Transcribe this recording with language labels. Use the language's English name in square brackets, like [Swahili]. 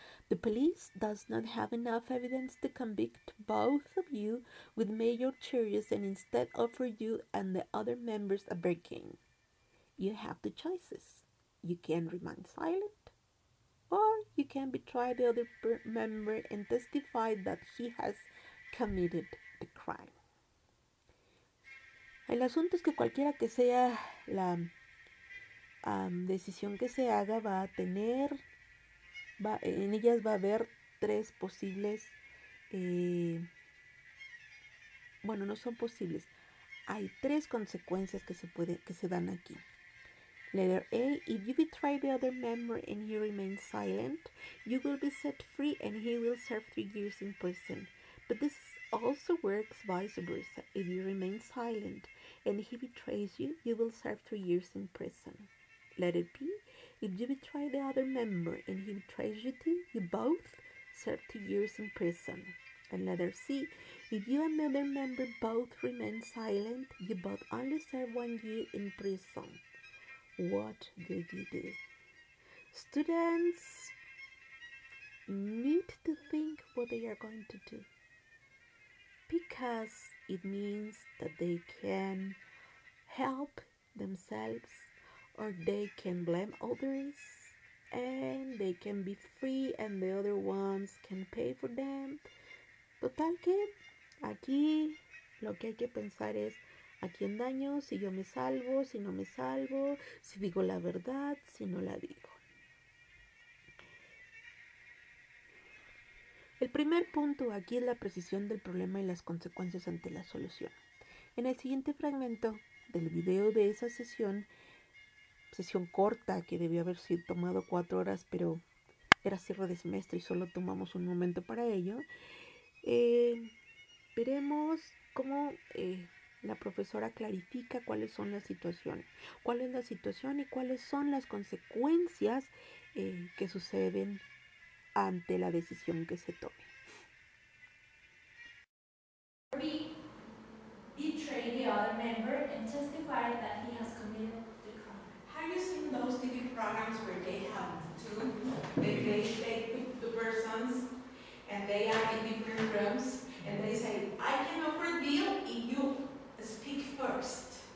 [English] The police does not have enough evidence to convict both of you with major charges and instead offer you and the other members a bargain. You have two choices. You can remain silent, or you can betray the other member and testify that he has committed the crime. [Spanish] El asunto es que cualquiera que sea la decisión que se haga va a tener, en ellas va a haber tres posibles, bueno, no son posibles, hay tres consecuencias que se dan aquí. [English] Letter A, if you betray the other member and he remains silent, you will be set free and he will serve 3 years in prison. But this also works vice versa. If you remain silent and he betrays you, you will serve 3 years in prison. Letter B, if you betray the other member and he betrays you too, you both serve 2 years in prison. And letter C, if you and the other member both remain silent, you both only serve 1 year in prison. What do you do? Students need to think what they are going to do, because it means that they can help themselves or they can blame others and they can be free and the other ones can pay for them. [Spanish] Total que aquí lo que hay que pensar es: ¿a quién daño? Si yo me salvo, si no me salvo, si digo la verdad, si no la digo. El primer punto aquí es la precisión del problema y las consecuencias ante la solución. En el siguiente fragmento del video de esa sesión corta que debió haber sido tomado 4 horas, pero era cierre de semestre y solo tomamos un momento para ello, veremos cómo la profesora clarifica cuáles son las situaciones, cuál es la situación y cuáles son las consecuencias que suceden ante la decisión que se tome. [English] Betray the other member and testify that he has committed the crime. Have you seen those TV programs where they have two? They put the persons and they are in different rooms and they say, I can offer a deal if you speak first.